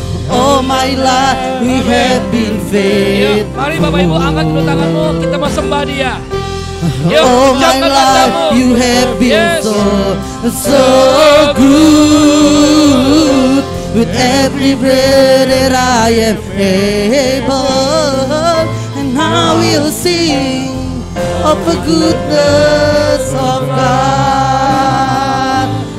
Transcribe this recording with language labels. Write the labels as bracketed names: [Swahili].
[English] All my life we have been faithful. [Indonesian] Mari Bapak Ibu angkat kedua tanganmu, kita mau sembah Dia. [English] All my life you have been so good. With every breath that I am able, and I will sing of the goodness of God.